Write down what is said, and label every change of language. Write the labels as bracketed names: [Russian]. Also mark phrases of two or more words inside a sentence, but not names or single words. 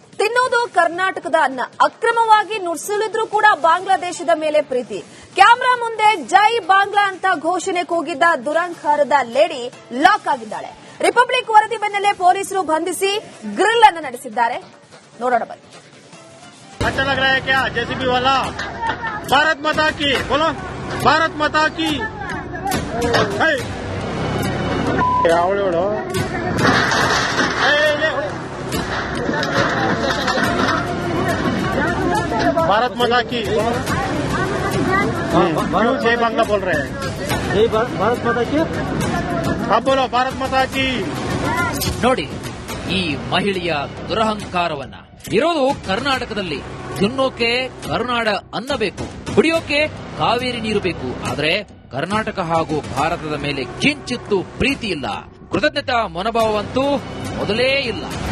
[Kannada] ತಿನ್ನೋದು ಕರ್ನಾಟಕದ ಅನ್ನ, ಅಕ್ರಮವಾಗಿ ನುಡಿಸಲಿದ್ರೂ ಕೂಡ ಬಾಂಗ್ಲಾದೇಶದ ಮೇಲೆ ಪ್ರೀತಿ. ಕ್ಯಾಮೆರಾ ಮುಂದೆ [Bangla] জয় বাংলা [Kannada] ಅಂತ ಘೋಷಣೆ ಕೂಗಿದ್ದ ದುರಂಕಾರದ [English] lady lock [Kannada] ಆಗಿದ್ದಾಳೆ. ರಿಪಬ್ಲಿಕ್ ವರದಿ ಬೆನ್ನಲ್ಲೇ ಪೊಲೀಸರು ಬಂಧಿಸಿ ಗ್ರಿಲ್ ಅನ್ನು ನಡೆಸಿದ್ದಾರೆ. ನೋಡೋಣ ಬನ್ನಿ. [Hindi] अच्छा लग रहा है क्या? जेसीबी वाला भारत माता की बोलो, भारत माता की भारत माता की [Bangla] জয় বাংলা [Hindi] बोल रहे हैं. जय भारत माता की. आप बोलो भारत माता की. [Kannada] ನೋಡಿ, ಈ ಮಹಿಳೆಯ ದುರಹಂಕಾರವನ್ನ. ಇರೋದು ಕರ್ನಾಟಕದಲ್ಲಿ. ತಿನ್ನೋಕೆ ಕರುನಾಡ ಅನ್ನ ಬೇಕು, ಕುಡಿಯೋಕೆ ಕಾವೇರಿ ನೀರು ಬೇಕು. ಆದ್ರೆ ಕರ್ನಾಟಕ ಹಾಗೂ ಭಾರತದ ಮೇಲೆ ಕಿಂಚಿತ್ತು ಪ್ರೀತಿ ಇಲ್ಲ, ಕೃತಜ್ಞತಾ ಮನೋಭಾವವಂತೂ ಮೊದಲೇ ಇಲ್ಲ.